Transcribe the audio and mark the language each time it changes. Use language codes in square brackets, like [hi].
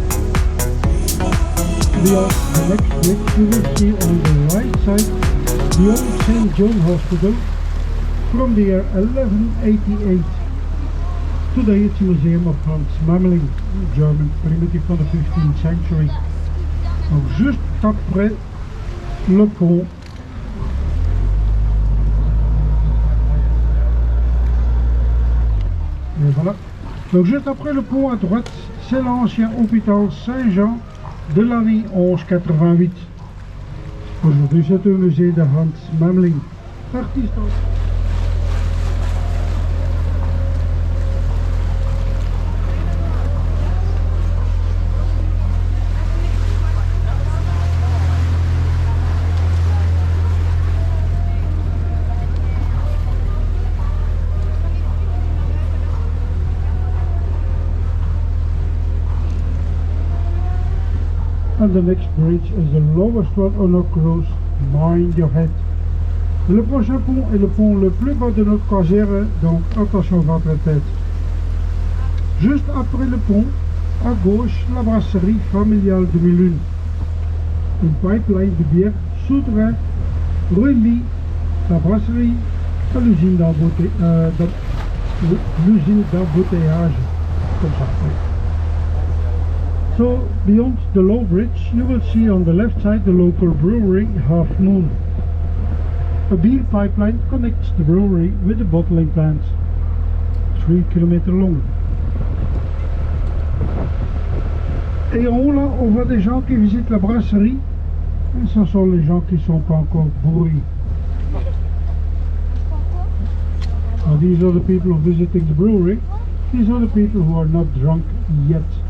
[en] The next bridge you will see on the right side the old St. John Hospital from the year 1188. Today it's a museum of Hans Memling, a German primitive from the 15th century. [fr] Donc juste après le pont. Et voilà. Donc juste après le pont à droite, c'est l'ancien hôpital Saint-Jean de l'année 1188. Aujourd'hui c'est un musée de Hans Memling, artiste. [en] And the next bridge is the lowest one on our cruise, mind your head. [fr] Le prochain pont est le pont le plus bas de notre croisière, donc attention à votre tête. Juste après le pont, à gauche, la brasserie familiale de Milune. Une pipeline de bière souterrain relie la brasserie à l'usine d'embouteillage, comme ça. [en] So, beyond the low bridge, you will see on the left side the local brewery, Half Moon. A beer pipeline connects the brewery with the bottling plant, 3 km long. [fr] Et en haut là, on voit des gens qui visitent la brasserie, et ce sont les gens qui ne sont pas encore bourrés. [en] Now these are the people visiting the brewery, these are the people who are not drunk yet.